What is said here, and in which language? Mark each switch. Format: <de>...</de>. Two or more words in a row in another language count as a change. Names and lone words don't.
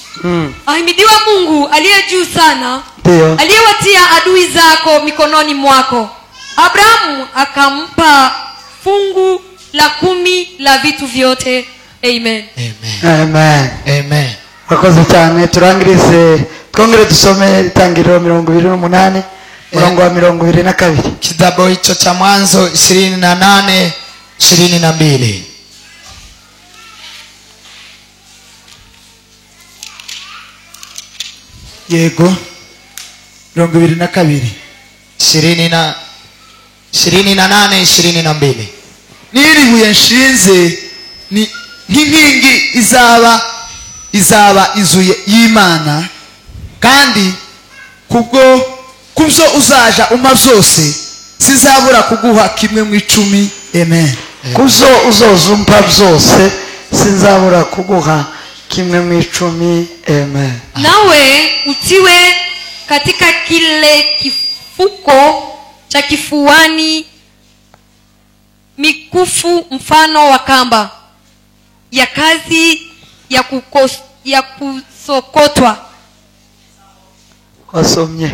<sw>Ahimidiwa Mungu aliye juu sana, aliyewatia adui zako mikononi mwako. Abrahamu akampa fungu la 10 la vitu vyote. Amen. Amen. Amen.</sw> <rw>Wakoze cyane. Turangirize twongere dusome Tangiriro 28 murongo wa 22.</rw> <sw>Kitabu hicho cha Mwanzo 28 22.</sw> <rw>Yego. 22 28 22. Niri buye nshinze ni nk'inkingi izaba inzu y'Imana, kandi kubyo uzaja umpa byose sizabura kuguha kimwe mu 10. Amen. Kuzo uzozumpa byose sinzabura kuguha kimwe mu 10. Amen.</rw> <sw>Nawe utiwe katika kile kifuko cha kifuani mikufu mfano wa kamba ya kazi ya kusokotwa.</sw> <rw>Wasomye</rw>